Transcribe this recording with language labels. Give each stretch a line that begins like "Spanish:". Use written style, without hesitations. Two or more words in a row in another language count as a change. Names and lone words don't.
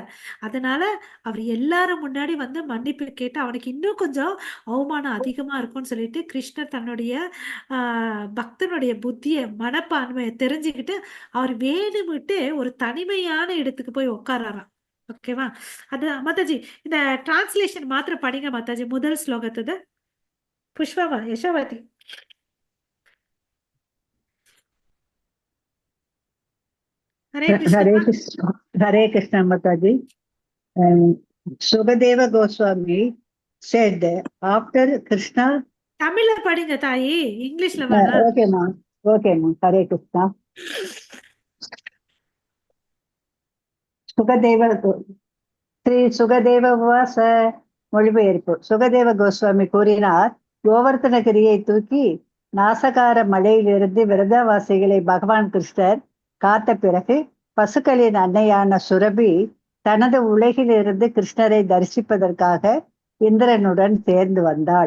Tamil: அதனால அவர் எல்லாரும் முன்னாடி வந்து மன்னிப்பு கேட்டு அவனுக்கு இன்னும் கொஞ்சம் அவமானம் அதிகமா இருக்கும்னு சொல்லிட்டு கிருஷ்ணர் தன்னுடைய பக்தனுடைய புத்திய மனப்பான்மையை தெரிஞ்சுக்கிட்டு அவர் வேணுமிட்டு ஒரு தனிமையான இடத்துக்கு போய் உட்காராராம். ஓகேவா? அது மாதாஜி இந்த டிரான்ஸ்லேஷன் மாத்திரம் படிங்க மாதாஜி, முதல் ஸ்லோகத்துது. புஷ்பமா யசோவதி. ஹரே
English: Hare
Tamil: கிருஷ்ணா.
English: Krishna. Hare Krishna Mataji. Sukadeva Goswami said after Krishna.
Tamil: தமிழ்ல படிங்க தாயி, இங்கிலீஷ்ல வேணாம்.
English: Okay, ma'am. Okay, ma'am. Hare Krishna. Sukadeva, Sri Sukadeva was மொழிபெயர்ப்பு.
Tamil: சுகதேவ கோஸ்வாமி கூறினார், கோவர்த்தனகிரியை தூக்கி நாசகார மலையிலிருந்து விரதவாசிகளை பகவான் கிருஷ்ணர் காத்த பிறகு பசுக்களின் அன்னையான சுரபி தனது உலகிலிருந்து கிருஷ்ணரை தரிசிப்பதற்காக இந்திரனுடன் சேர்ந்து வந்தாள்.